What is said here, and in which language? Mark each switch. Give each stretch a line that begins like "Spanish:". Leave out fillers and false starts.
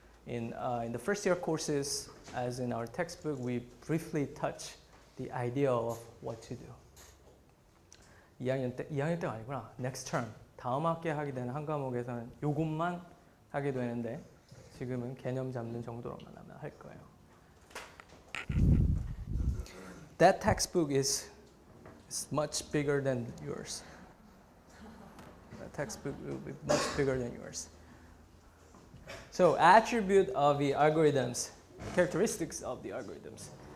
English: In the first year courses, as in our textbook, we briefly touch the idea of what to do.
Korean: 2학년 때가 아니구나.
English: Next term.
Korean: 다음 학기에 하게 되는 한 과목에서는 요것만 하게 되는데 지금은 개념 잡는 정도로만 하면 할 거예요.
English: That textbook is much bigger than yours. That textbook will be much bigger than yours. So attribute of the algorithms, characteristics of the algorithms.